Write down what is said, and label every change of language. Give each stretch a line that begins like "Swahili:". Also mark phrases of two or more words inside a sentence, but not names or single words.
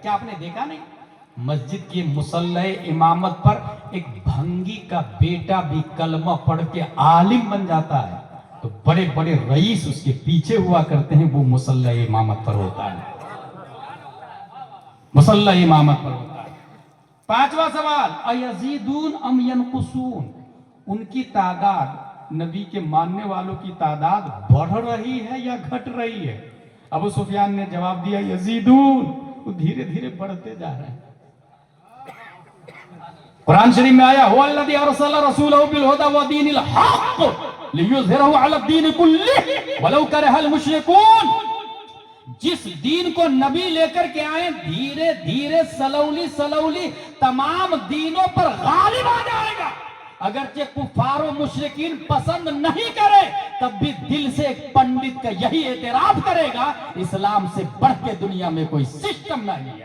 Hindi: क्या आपने देखा नहीं, मस्जिद की मुसल्ला इमामत पर एक भंगी का बेटा भी कलमा पढ़ के आलिम बन जाता है, तो बड़े बड़े रईस उसके पीछे हुआ करते हैं, वो मुसल्ला इमामत पर होता है, मुसल्ला इमामत पर होता है। पांचवा सवाल,
Arabic: أيزيدون أم ينقصون,
Hindi: उनकी तादाद, नबी के मानने वालों की तादाद बढ़ रही है या घट रही है। अबू सुफियान ने जवाब दिया यजीदून, वो धीरे धीरे बढ़ते जा रहे हैं। कुरान शरीफ में आया
Arabic: هو الذي أرسل رسوله بالهدى ودين الحق ليظهره على الدين كله ولو كره المشركون,
Hindi: जिस दीन को नबी लेकर के आए धीरे धीरे सलौली सलौली तमाम दीनों पर गालिब आ जाएगा। अगरचे कुफार और मुशरिकीन पसंद नहीं करे तब भी दिल से एक पंडित का यही एतराफ करेगा, इस्लाम से बढ़ के दुनिया में कोई सिस्टम नहीं है।